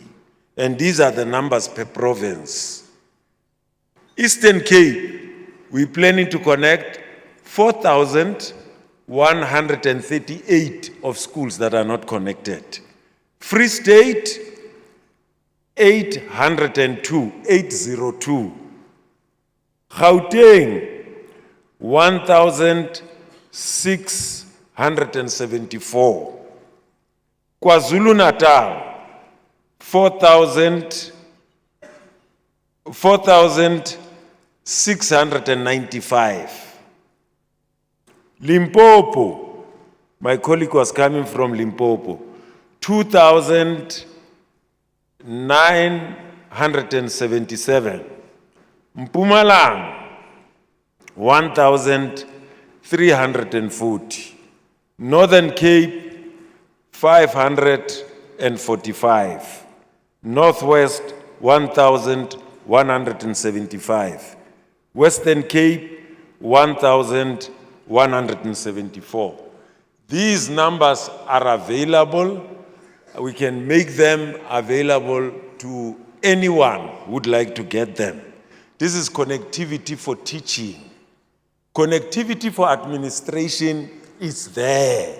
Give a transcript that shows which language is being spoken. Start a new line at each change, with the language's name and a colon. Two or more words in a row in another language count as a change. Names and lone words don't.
English: And these are the numbers per province. Eastern Cape, we're planning to connect 4,138 of schools that are not connected. Free State, 802. Gauteng, 1,674. KwaZulu-Natal, 4,695. Limpopo, my colleague was coming from Limpopo, 2,977. Mpumalanga, 1,340. Northern Cape, 545. Northwest, 1,175. Western Cape, 1,174. These numbers are available. We can make them available to anyone who would like to get them. This is connectivity for teaching. Connectivity for administration is there.